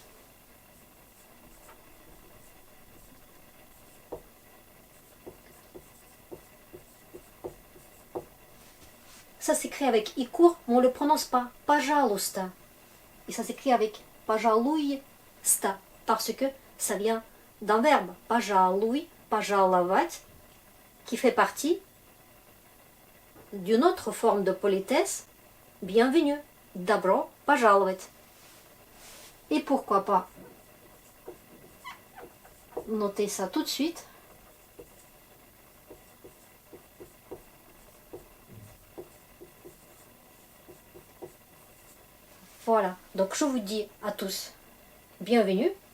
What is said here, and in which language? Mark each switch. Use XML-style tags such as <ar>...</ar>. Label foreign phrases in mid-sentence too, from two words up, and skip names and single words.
<fr>Ça s'écrit avec i court, mais on ne le prononce pas. Пожалуйста. Et ça s'écrit avec пожалуйста. Parce que ça vient d'un verbe.</fr> <ru>Пожалуй, пожаловать,</ru> <fr>qui fait partie d'une autre forme de politesse. Bienvenue.</fr> <ru>Добро пожаловать.</ru> <fr>Et pourquoi pas noter ça tout de suite. Voilà, donc je vous dis à tous bienvenue.</fr>